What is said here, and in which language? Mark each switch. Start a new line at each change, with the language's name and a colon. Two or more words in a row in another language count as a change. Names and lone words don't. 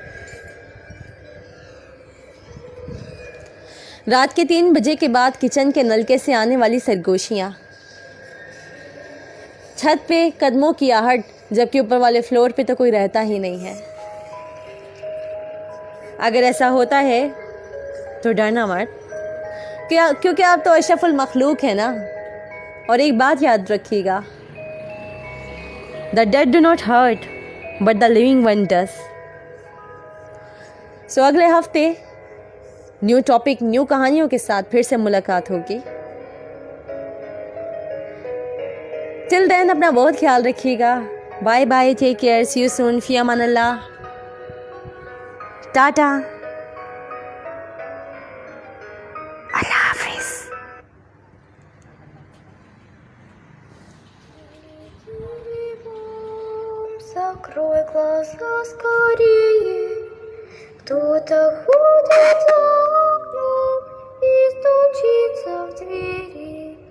Hindi: रात के 3 बजे के बाद किचन के नलके से आने वाली सरगोशियाँ, छत पे कदमों की आहट, जबकि ऊपर वाले फ्लोर पे तो कोई रहता ही नहीं है। अगर ऐसा होता है तो डरना मत, क्योंकि आप तो अशरफुल मखलूक है ना। और एक बात याद रखिएगा,
English: The dead do not hurt but the living one does.
Hindi: सो अगले हफ्ते
English: new topic,
Hindi: न्यू कहानियों के साथ फिर से मुलाकात होगी।
English: till then
Hindi: अपना बहुत ख्याल रखिएगा।
English: bye bye, take care, see you soon,
Arabic: في أمان الله,
Hindi: टाटा, अल्लाह हाफिज।
Russian: Закрой глаза скорее, кто-то ходит за окном и стучится в двери.